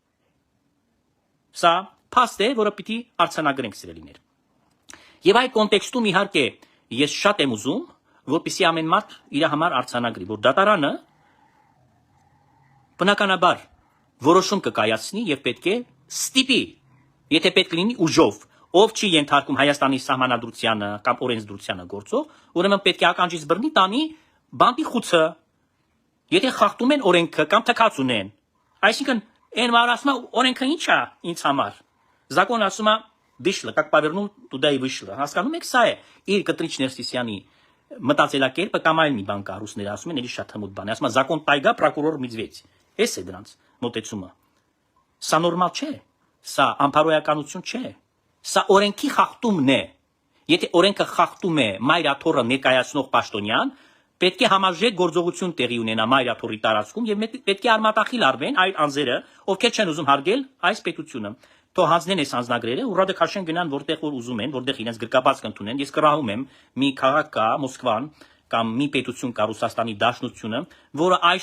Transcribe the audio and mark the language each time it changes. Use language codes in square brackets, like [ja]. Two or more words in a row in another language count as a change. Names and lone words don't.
[hy] Սա փաստ է, որը պիտի արձանագրենք սիրելիներ։ Եվ այդ կոնտեքստում իհարկե ես շատ եմ ուզում, որպեսզի ամեն մարդ իր համար արձանագրի, որ դատարանը բնականաբար որոշում կկայացնի եւ պետք է ստիպի, եթե պետք լինի ուժով, ով չի ենթարկում Հայաստանի սահմանադրությանը կամ օրենսդրությանը գործող, ուրեմն պետք է ականջից բռնի տանի բանտի խուցը, եթե խախտում են օրենքը կամ թքած ունեն։ Այսինքն այն որ ասում է օրենքը ի՞նչ է ինձ համար։ Закон ասում է դիշլը, [ru] как повернул туда и [hy] вышло։ Հասկանում եք, սա է իր Կտրիչ Ներսիսյանի մտածելակերպը կամ այլ մի բան կա, ռուսները ասում են, էլի շատ հմուտ բան է, ասում է [ru] закон тайга, прокурор медведь։ [hy] Էս է դրանց մոտեցումը։ Սա նորմալ չէ, սա անփարոյականություն չէ, սա օրենքի խախտումն է։ Եթե օրենքը խախտում է մայրաթորը ներկայացնող պաշտոնյան, պետք է համաժեք գործողություն տեղի ունենա մայրաթորի տարածքում եւ պետք է արմատախիլ արվեն այլ անձերը, ովքեր չեն ուզում հարգել այս պետությունը։ Թող հանձնեն այս անձնագրերը, ուռադը քաշեն գնան որտեղ որ ուզում են, որտեղ իրենց գրկաբաց կընդունեն։ Ես կռահում եմ մի քաղաք կա, Մոսկվան, կամ մի պետություն կա Ռուսաստանի Դաշնությունը, որը